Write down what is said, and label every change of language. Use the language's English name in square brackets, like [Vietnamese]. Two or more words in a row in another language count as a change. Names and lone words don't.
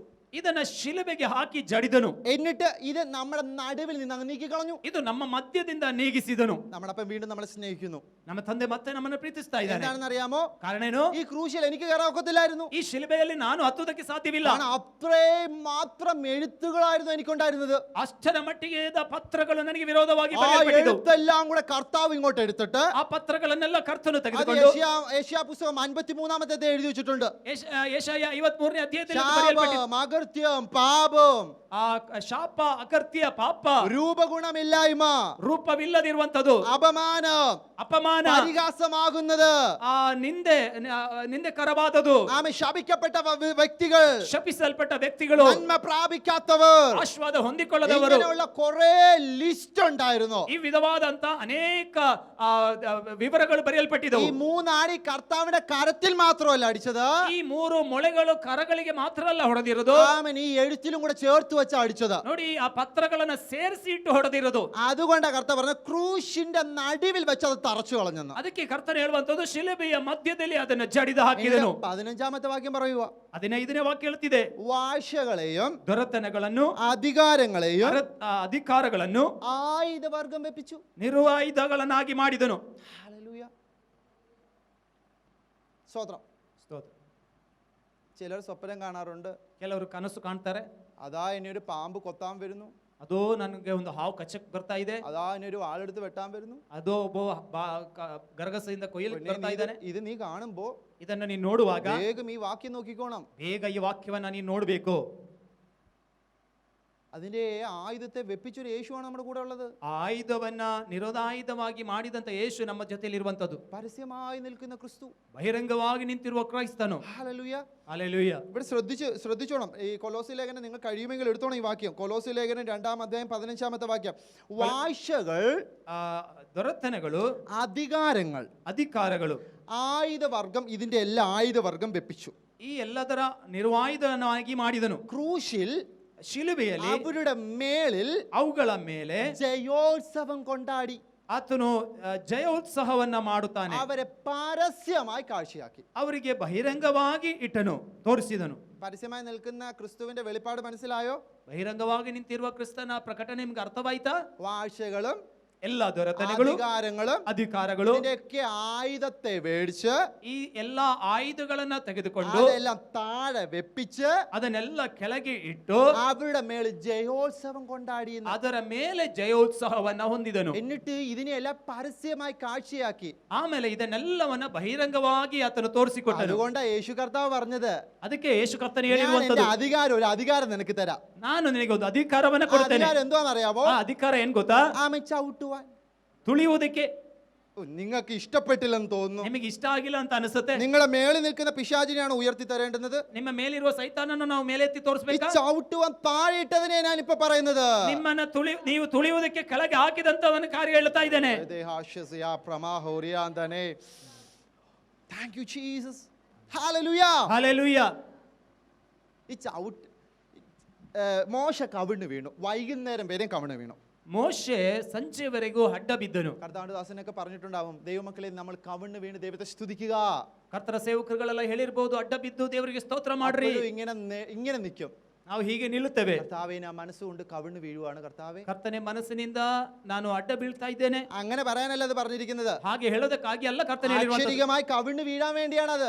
[Kannada] ಇದನ್ನ ಶಿಲುಬೆಗೆ ಹಾಕಿ ಜಡಿದನು. [Malayalam] എന്നിട്ട് ഇത് നമ്മുടെ നടുവിൽ നിന്ന് അങ്ങ് നീക്കിക്കളഞ്ഞു. [Kannada] ಇದು ನಮ್ಮ ಮಧ್ಯದಿಂದ ನೀಗಿಸಿದನು. [Malayalam] നമ്മളപ്പം വീണ്ടും നമ്മളെ സ്നേഹിക്കുന്നു. [Kannada] ನಮ್ಮ ತಂದೆ ಮತ್ತೆ ನಮ್ಮನ್ನು ಪ್ರೀತಿಸ್ತಾ ಇದ್ದಾನೆ. [Malayalam] എന്താണെന്ന് അറിയാമോ? [Kannada] ಕಾರಣ ಏನು? [Malayalam] ഈ ക്രൂശിൽ എനിക്ക് കയറാൻ ഒക്കത്തില്ലായിരുന്നു. [Kannada] ಈ ಶಿಲುಬೆಯಲ್ಲಿ ನಾನು ಹತ್ತುವುದಕ್ಕೆ ಸಾಧ್ಯವಿಲ್ಲ. [Malayalam] കാരണം അത്രയും മാത്രം എഴുത്തുകളായിരുന്നു എനിക്കുണ്ടായിരുന്നത്. [Kannada] ಅಷ್ಟರ ಮಟ್ಟಿಗೆ ಇದ್ದ ಪತ್ರಗಳು ನನಗೆ ವಿರೋಧವಾಗಿ [Malayalam] ആ [Kannada] ಬರೆಯಲ್ಪಟ್ಟಿದ್ದು. [Malayalam] എഴുത്തെല്ലാം കൂടെ കർത്താവ് ഇങ്ങോട്ട് എടുത്തിട്ട് [Kannada] ಆ ಪತ್ರಗಳನ್ನೆಲ್ಲ ಕರ್ತನು [Malayalam] അത് [Kannada] ತೆಗೆದುಕೊಂಡು [Malayalam] യേശയ്യാ പുസ്തകം 53 എഴുതി വെച്ചിട്ടുണ്ട്. [Kannada] ಯೆಶಾಯ 53ನೇ ಅಧ್ಯಾಯದಲ್ಲಿ ಅದು [Malayalam] ശാപം, [Kannada] ಬರೆಯಲ್ಪಟ್ಟಿದೆ. [Malayalam] അകൃത്യം, പാപം, [Kannada] ಆ ಶಾಪ, ಅಕರ್ತ್ಯ, ಪಾಪ, [Malayalam] രൂപഗുണമില്ലായ്മ, [Kannada] ರೂಪವಿಲ್ಲದಿರುವಂತದ್ದು, [Malayalam] അപമാനം, [Kannada] ಅಪಮಾನ, [Malayalam] പരിഹാസമാകുന്നത്, [Kannada] ಆ ನಿಂದೆಕರವಾದದು, [Malayalam] ആമേൻ, ശപിക്കപ്പെട്ട വ്യക്തികൾ, [Kannada] ಶಪಿಸಲ್ಪಟ್ಟ ವ್ಯಕ್ತಿಗಳು, [Malayalam] നന്മ പ്രാപിക്കാത്തവർ, [Kannada] ಆಶೀರ್ವಾದ ಹೊಂದಿಕೊಳ್ಳದವರು, [Malayalam] ഇങ്ങനെയുള്ള കുറേ ലിസ്റ്റ് ഉണ്ടായിരുന്നു. [Kannada] ಈ ವಿಧವಾದಂತ ಅನೇಕ ವಿವರಗಳು ಬರೆಯಲ್ಪಟ್ಟಿದ್ದವು. [Malayalam] ഈ മൂന്നാടി കർത്താവിന്റെ കരത്തിൽ മാത്രമല്ല അടിച്ചത്, [Kannada] ಈ 3 ಮೊಳೆಗಳು ಕರಗಳಿಗೆ ಮಾತ್ರ ಅಲ್ಲ ಹೊಡೆದಿರೋದು, [Malayalam] ആമേൻ, ഈ എഴുത്തിലും കൂടെ ചേർത്ത് വെച്ച അടിച്ചത്. [Kannada] ನೋಡಿ, ಆ ಪತ್ರಗಳನ್ನ ಸೇರಿಸಿ ಇಟ್ಟು ಹೊಡೆದಿರೋದು. [Malayalam] അതുകൊണ്ടാണ് കർത്താവ് പറഞ്ഞത് ക്രൂശിന്റെ നടുവിൽ വെച്ച് അത് തറച്ചു കളഞ്ഞെന്ന്. [Kannada] ಅದಕ್ಕೆ ಕರ್ತನು ಹೇಳುವಂತದ್ದು ಶಿಲುಬೆಯ ಮಧ್ಯದಲ್ಲಿ ಅದನ್ನು ಜಡಿದು ಹಾಕಿದನು. [Malayalam] 15ാമത്തെ വാക്യം പറയുക. [Kannada] 15ನೇ ವಾಕ್ಯ ಹೇಳ್ತಿದೆ, [Malayalam] വാഴ്ചകളെയും [Kannada] ದೊರೆತನಗಳನ್ನು, [Malayalam] അധികാരങ്ങളെയും [Kannada] ಅಧಿಕಾರಗಳನ್ನು [Malayalam] ആയുധവർഗം വെപ്പിച്ചു, [Kannada] ನಿರುವಾಯುಧಗಳನ್ನಾಗಿ ಮಾಡಿದನು. [Malayalam] ഹല്ലേലൂയ, സ്തോത്രം. ചിലർ സ്വപ്നം കാണാറുണ്ട്, [Kannada] ಕೆಲವರು ಕನಸು ಕಾಣ್ತಾರೆ, [Malayalam] അതാ ഇനി ഒരു പാമ്പ് കൊത്താൻ വരുന്നു, [Kannada] ಅದೋ ನನಗೆ ಒಂದು ಹಾವು ಕಚ್ಚಕ್ ಬರ್ತಾ ಇದೆ, [Malayalam] അതാ ഇനി ഒരു ആളെടുത്ത് വെട്ടാൻ വരുന്നു, [Kannada] ಅದೋ ಒಬ್ಬ ಗರಗಸದಿಂದ ಕೊಯ್ಯಲಿಕ್ಕೆ ಬರ್ತಾ ಇದ್ದಾನೆ. [Malayalam] ഇത് നീ കാണുമ്പോ [Kannada] ಇದನ್ನ ನೀನು ನೋಡುವಾಗ [Malayalam] വേഗം ഈ വാക്യം നോക്കിക്കോണം. [Kannada] ಬೇಗ ಈ ವಾಕ್ಯವನ್ನ ನೀನು ನೋಡ್ಬೇಕು. [Malayalam] അതിന്റെ ആയുധത്തെ വെപ്പിച്ചൊരു യേശുവാണ് നമ്മുടെ കൂടെ ഉള്ളത്. [Kannada] ಆ ಆಯುಧವನ್ನ ನಿರೋಧಾಯುಧವಾಗಿ ಮಾಡಿದಂತ ಯೇಸು ನಮ್ಮ ಜೊತೆಯಲ್ಲಿ ಇರುವಂತದ್ದು. [Malayalam] പരസ്യമായി നിൽക്കുന്ന ക്രിസ്തു, [Kannada] ಬಹಿರಂಗವಾಗಿ ನಿಂತಿರುವ ಕ್ರೈಸ್ತನು. [Malayalam] ഹല്ലേലൂയ. ഹല്ലേലൂയ. ഇവിടെ ശ്രദ്ധിച്ചോണം. ഈ കൊലോസി ലേഖനം നിങ്ങൾ കഴിയുമെങ്കിൽ എടുത്തോണം ഈ വാക്യം. കൊലോസി ലേഖനം 2-ാം അധ്യായം 15-ാമത്തെ വാക്യം. വാഴ്ചകൾ, [Kannada] ದೊರೆತನಗಳು, [Malayalam] അധികാരങ്ങൾ, [Kannada] ಅಧಿಕಾರಗಳು, [Malayalam] ആയുധവർഗം, ഇതിന്റെ എല്ലാ ആയുധവർഗം വെപ്പിച്ചു. [Kannada] ಈ ಎಲ್ಲದರ ನಿರ್ವಾಯುಧನಾಗಿ ಮಾಡಿದನು. [Malayalam] ക്രൂശിൽ [Kannada] ಶಿಲುಬೆಯಲ್ಲಿ [Malayalam] അവരുടെ മേളിൽ [Kannada] ಅವುಗಳ ಮೇಲೆ [Malayalam] ജയോത്സവം കൊണ്ടാടി [Kannada] ಆತನು ಜಯೋತ್ಸವವನ್ನ ಮಾಡುತ್ತಾನೆ. [Malayalam] അവരെ പരസ്യമായി കാഴ്ചയാക്കി, [Kannada] ಅವರಿಗೆ ಬಹಿರಂಗವಾಗಿ ಇಟ್ಟನು, ತೋರಿಸಿದನು. [Malayalam] പരസ്യമായി നിൽക്കുന്ന ക്രിസ്തുവിന്റെ വെളിപ്പാട് മനസ്സിലായോ? [Kannada] ಬಹಿರಂಗವಾಗಿ ನಿಂತಿರುವ ಕ್ರಿಸ್ತನ ಪ್ರಕಟಣೆ ನಿಮ್ಗೆ ಅರ್ಥವಾಯ್ತಾ? [Malayalam] വാഴ്ചകളും [Kannada] ಎಲ್ಲ ದೊರೆತನಗಳು, [Malayalam] അധികാരങ്ങളും, [Kannada] ಅಧಿಕಾರಗಳು, [Malayalam] ഇതിന്റെയൊക്കെ ആയുധത്തെ മേടിച്ച് [Kannada] ಈ ಎಲ್ಲಾ ಆಯುಧಗಳನ್ನ ತೆಗೆದುಕೊಂಡು [Malayalam] അതെല്ലാം താഴെ വെപ്പിച്ച് [Kannada] ಅದನ್ನೆಲ್ಲ ಕೆಳಗೆ ಇಟ್ಟು [Malayalam] അവരുടെ മേളിൽ ജയോത്സവം കൊണ്ടാടി. [Kannada] ಅದರ ಮೇಲೆ ಜಯೋತ್ಸವವನ್ನ ಹೊಂದಿದನು. [Malayalam] എന്നിട്ട് ഇതിനെല്ലാം പരസ്യമായി കാഴ്ചയാക്കി. [Kannada] ಆಮೇಲೆ ಇದನ್ನೆಲ್ಲವನ್ನ ಬಹಿರಂಗವಾಗಿ ಆತನು ತೋರಿಸಿಕೊಟ್ಟನು. [Malayalam] അതുകൊണ്ടാണ് യേശു കർത്താവ് പറഞ്ഞത്, [Kannada] ಅದಕ್ಕೆ ಯೇಸು ಕರ್ತನು [Malayalam] ഞാൻ [Kannada] ಹೇಳಿರುವಂತದ್ದು, [Malayalam] എന്റെ ഒരു അധികാരം നിനക്ക് തരാം. [Kannada] ನಾನು ನಿನಗೆ ಒಂದು ಅಧಿಕಾರವನ್ನ ಕೊಡ್ತೇನೆ. [Malayalam] അധികാരം എന്താണെന്നറിയാമോ? [Kannada] ಆ ಅಧಿಕಾರ ಏನ್ ಗೊತ್ತಾ? [Malayalam] ആമ ചവിട്ടുവാൻ. [Kannada] ತುಳಿಯುವುದಕ್ಕೆ. [Malayalam] നിങ്ങൾക്ക് ഇഷ്ടപ്പെട്ടില്ലെന്ന് തോന്നുന്നു. [Kannada] ನಿಮಗೆ ಇಷ್ಟ ಆಗಿಲ್ಲ ಅಂತ ಅನಿಸುತ್ತೆ. [Malayalam] നിങ്ങളെ മേളിൽ നിൽക്കുന്ന പിശാചിനെയാണ് ഉയർത്തി തരേണ്ടുന്നത്. [Kannada] ನಿಮ್ಮ ಮೇಲಿರುವ ಸೈತಾನನ್ನು ನಾವು ಮೇಲೆತ್ತಿ ತೋರಿಸಬೇಕಾ? [Malayalam] ചവിട്ടുവാൻ താഴെ ഇട്ടതിനെ ഞാൻ ഇപ്പൊ പറയുന്നത്. [Kannada] ನಿಮ್ಮನ್ನ ನೀವು ತುಳಿಯುವುದಕ್ಕೆ ಕೆಳಗೆ ಹಾಕಿದಂತವನ ಕಾರ್ಯ ಹೇಳ್ತಾ ಇದ್ದೇನೆ. [English] Thank you Jesus. Hallelujah. Hallelujah. [Malayalam] ഈ ചവിട്ട് മോശ കവിണ് വീണു, വൈകുന്നേരം വരെയും കവിണ് വീണു. [Kannada] ಮೋಶೆ ಸಂಜೆವರೆಗೂ ಅಡ್ಡ ಬಿದ್ದನು. [Malayalam] കർത്താവിന്റെ ദാസനൊക്കെ പറഞ്ഞിട്ടുണ്ടാവും, ദൈവമക്കളെ നമ്മൾ കവിണ് വീണ് ദൈവത്തെ സ്തുതിക്കുക. [Kannada] ಕರ್ತರ ಸೇವಕರುಗಳೆಲ್ಲ ಹೇಳಿರಬಹುದು, ಅಡ್ಡ ಬಿದ್ದು ದೇವರಿಗೆ ಸ್ತೋತ್ರ ಮಾಡ್ರಿ. [Malayalam] ഇങ്ങനെ നിൽക്കും, [Kannada] ನಾವು ಹೀಗೆ ನಿಲ್ಲುತ್ತೇವೆ. [Malayalam] കർത്താവേ, ഞാൻ മനസ്സുകൊണ്ട് കവിണ് വീഴുവാണ് കർത്താവേ. [Kannada] ಕರ್ತನೆ, ಮನಸ್ಸಿನಿಂದ ನಾನು ಅಡ್ಡ ಬೀಳ್ತಾ ಇದ್ದೇನೆ. [Malayalam] അങ്ങനെ പറയാനല്ല അത് പറഞ്ഞിരിക്കുന്നത്. [Kannada] ಹಾಗೆ ಹೇಳೋದಕ್ಕಾಗಿ ಅಲ್ಲ ಕರ್ತನೆ ಹೇಳಿರುವಂತದ್ದು. [Malayalam] അക്ഷരികമായി കവിണ് വീഴാൻ വേണ്ടിയാണ് അത്.